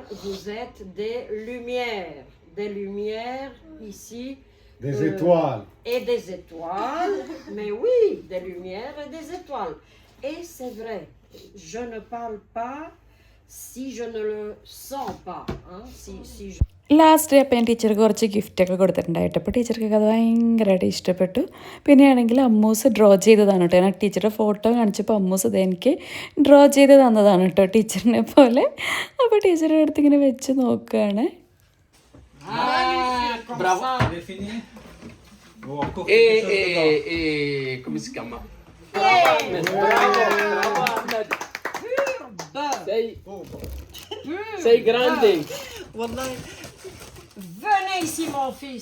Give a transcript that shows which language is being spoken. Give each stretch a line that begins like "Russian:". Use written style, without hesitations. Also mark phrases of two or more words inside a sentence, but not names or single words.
French: Vous êtes des lumières ici. Des étoiles. Et des étoiles, mais oui, des lumières et des étoiles. Et c'est vrai, je ne parle pas si je ne le sens pas. Hein? Si je...
English: last day
Malayalam: അപ്പോൾ ഞാൻ ടീച്ചർക്ക് കുറച്ച് ഗിഫ്റ്റൊക്കെ കൊടുത്തിട്ടുണ്ടായിട്ട്, അപ്പോൾ ടീച്ചർക്ക് അത് ഭയങ്കരമായിട്ട് ഇഷ്ടപ്പെട്ടു. പിന്നെയാണെങ്കിൽ അമ്മൂസ് ഡ്രോ ചെയ്തതാണ് കേട്ടോ. ഞാൻ ടീച്ചറുടെ ഫോട്ടോ കാണിച്ചപ്പോൾ അമ്മൂസ് ഇത് എനിക്ക് ഡ്രോ ചെയ്ത് തന്നതാണ് കേട്ടോ ടീച്ചറിനെ പോലെ. അപ്പോൾ ടീച്ചറുടെ അടുത്ത് ഇങ്ങനെ വെച്ച് നോക്കുകയാണ്.
French: Bravo. Avez fini? Bon, encore Et comment c'est Kama? Bravo, Ahmed.
Italian: Sei grande.
French: Venez Viens ici, mon fils.